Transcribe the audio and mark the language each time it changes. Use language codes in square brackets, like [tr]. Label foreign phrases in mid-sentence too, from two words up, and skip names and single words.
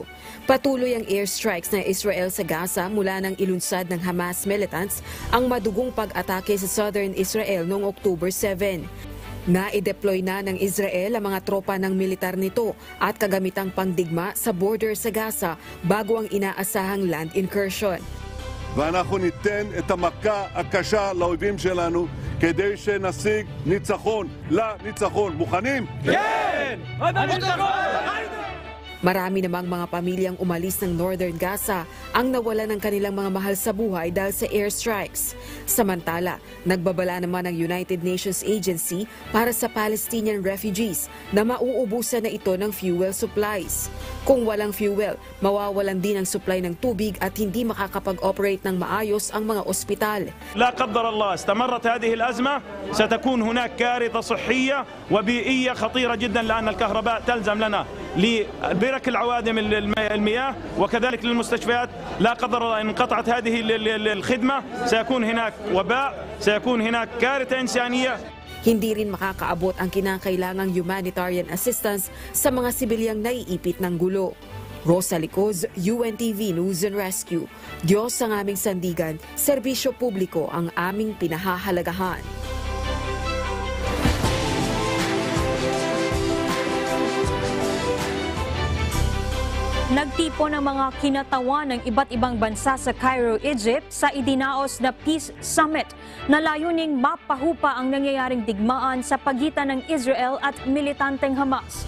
[tl] Patuloy ang airstrikes ng Israel sa Gaza mula nang ilunsad ng Hamas militants ang madugong pag-atake sa [en] southern Israel [tl] noong October 7. Na-deploy na ng Israel ang mga tropa ng militar nito at kagamitang pangdigma sa border sa Gaza bago ang inaasahang [en] land incursion. [he] ואנחנו ניתן את המכה הקשה לאויבים שלנו כדי שנשיג ניצחון לניצחון. מוכנים? כן! [tl] Marami namang mga pamilyang umalis ng northern Gaza ang nawala ng kanilang mga mahal sa buhay dahil sa airstrikes. Samantala, nagbabala naman ang United Nations Agency para sa [en] Palestinian refugees [tl] na mauubusan na ito ng [en] fuel supplies. [tl] Kung walang fuel, mawawalan din ang supply ng tubig at hindi makakapag-operate ng maayos ang mga ospital. [ar] لا قدر الله استمرت هذه الأزمة ستكون هناك كارثة صحية وبيئية خطيرة جدا لأن الكهرباء تلزم لنا لبرك العوادم المياه وكذلك للمستشفيات. لا قدر الله إن انقطعت هذه الخدمة سيكون هناك وباء سيكون هناك كارثة إنسانية. [tl] Hindi rin makakaabot ang kinakailangang [en] humanitarian assistance [tl] sa mga sibilyang naiipit ng gulo. Rosa Licos, UNTV News and Rescue. Diyos ang aming sandigan, serbisyo publiko ang aming pinahahalagahan. Nagtipon ang mga kinatawan ng iba't ibang bansa sa Cairo, Egypt sa idinaos na Peace Summit na layuning mapahupa ang nangyayaring digmaan sa pagitan ng Israel at militanteng Hamas.